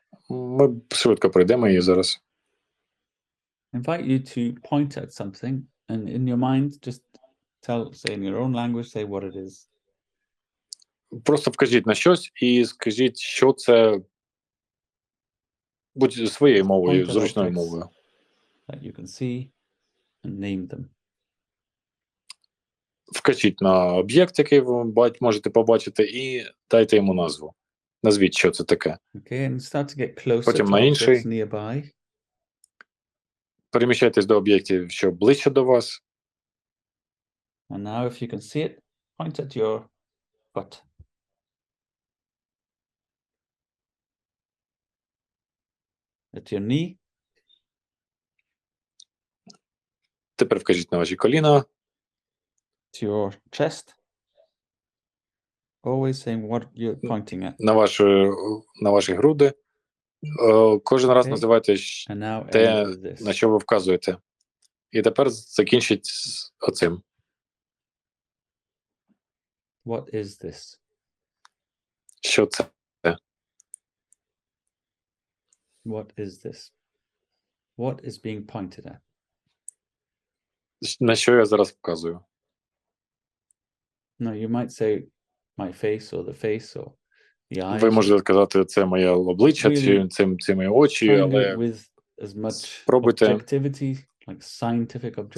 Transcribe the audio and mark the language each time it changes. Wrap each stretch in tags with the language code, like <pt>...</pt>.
<uk>Ми швидко пройдемо її зараз.</uk> <en>Invite you to point at something and in your mind just say in your own language, say what it is.</en> <uk>Просто вкажіть на щось і скажіть, що це, будь своєю мовою, зручною мовою.</uk> <en>That you can see and name them.</en> <uk>Вкажіть на об'єкт, який ви можете побачити, і дайте йому назву. Назвіть, що це таке.</uk> <en>Okay, and start to get closer</en> <uk>Потім</uk> <en>to</en> <uk>на інший.</uk> <en>Nearby.</en> <uk>Переміщайтесь до об'єктів, що ближче до вас.</uk> <en>And now if you can see it, point at your foot. At your knee.</en> <uk>Тепер вкажіть на ваші коліна.</uk> <en>To your chest. Always saying what you're pointing at.</en> <uk>На ваші груди. Кожен раз називайте те, на що ви вказуєте. І тепер закінчіть з оцим.</uk> <en>What is this?</en> <uk>Що це?</uk> <en>What is this? What is being pointed at?</en> <uk>На що я зараз вказую?</uk> <en>No, you might say my face or the face or the eyes.</en> <uk>Ви можете сказати, це моє обличчя, це мої очі, але</uk> <en>with as much</en> <uk>спробуйте</uk> <en>objectivity, like scientific objectivity,</en>